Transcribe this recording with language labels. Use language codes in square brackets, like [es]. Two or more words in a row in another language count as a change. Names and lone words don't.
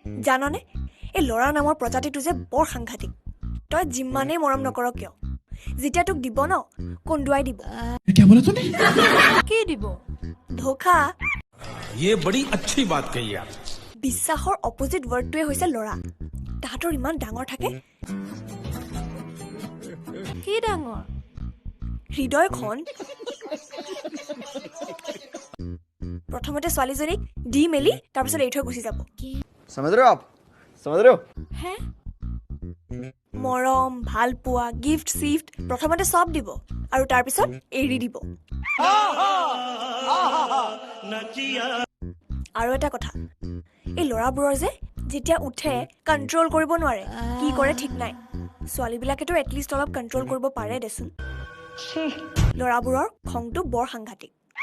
[as] জাননে এই ল'ৰা নামৰ প্ৰজাতিটো যে বৰ সাংঘাতিক তই যিমানেই মৰম নকৰ কিয় যেতিয়া তোক দিব ন কন্দুৱাই দিব কি দিব ধোখা [hi] ये बड़ी अच्छी बात कही आप [as] বিশ্বাসৰ [en] opposite wordটোৱে [as] হৈছে ল'ৰা তাহাঁতৰ ইমান ডাঙৰ থাকে কি ডাঙৰ হৃদয়খন প্ৰথমতে ছোৱালীজনীক দি মেলি তাৰপিছত এৰি থৈ গুচি যাব [hi] समझ रहे हो आप समझ रहे हो [as] হে মৰম ভাল পোৱা গিফ্ট চিফ্ট প্ৰথমতে সব দিব আৰু তাৰপিছত এৰি দিব আৰু এটা কথা এই ল'ৰাবোৰৰ যে যেতিয়া উঠে কণ্ট্ৰল কৰিব নোৱাৰে কি কৰে ঠিক নাই ছোৱালীবিলাকেতো এটলিষ্ট অলপ কণ্ট্ৰল কৰিব পাৰে দেচোন ল'ৰাবোৰৰ খংটো বৰ সাংঘাতিক